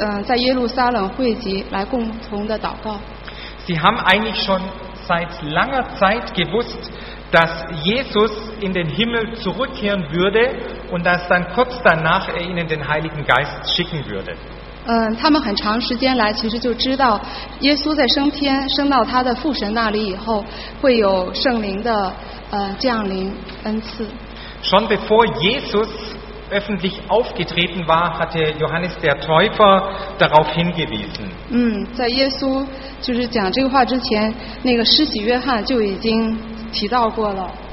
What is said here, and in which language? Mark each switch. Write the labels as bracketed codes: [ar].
[zh] 那个时候，第一批的门徒呢，他们在主耶稣升天以后，在耶路撒冷聚集，在圣灵降临节的时候，在耶路撒冷汇集来共同的祷告。 [de] Sie haben eigentlich schon seit langer Zeit gewusst, dass Jesus in den Himmel zurückkehren würde und dass dann kurz danach er ihnen den Heiligen Geist schicken würde. [zh] 他们很长时间来其实就知道耶稣在升天升到他的父神那里以后会有圣灵的降临恩赐。 [de] Schon bevor Jesus öffentlich aufgetreten war, hatte Johannes der Täufer darauf hingewiesen. [zh] 在耶稣就是讲这个话之前，那个施洗约翰就已经提到过了。